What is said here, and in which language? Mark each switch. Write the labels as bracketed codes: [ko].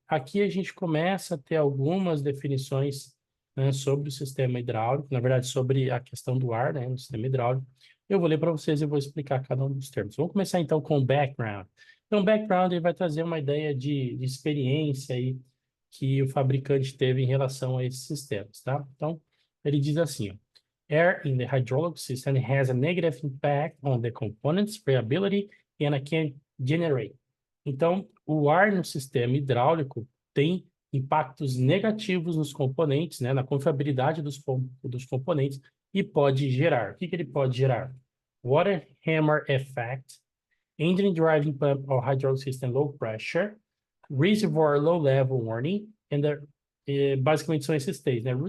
[pt] Aqui a gente começa a ter algumas definições, né, sobre o sistema hidráulico, na verdade, sobre a questão do ar, né, no sistema hidráulico. Eu vou ler para vocês e vou explicar cada um dos termos. Vamos começar então com o background. Então, o background ele vai trazer uma ideia de experiência aí que o fabricante teve em relação a esses sistemas, tá? Então, ele diz assim, ó, [en] Air in the hydraulic system has a negative impact on the component's reliability and it can generate. [pt] Então, o ar no sistema hidráulico tem impactos negativos nos componentes, né, na confiabilidade dos componentes e pode gerar. O que ele pode gerar? [en] Water hammer effect, engine driving pump or hydraulic system low pressure, reservoir low level warning, [pt] basicamente são esses três, né?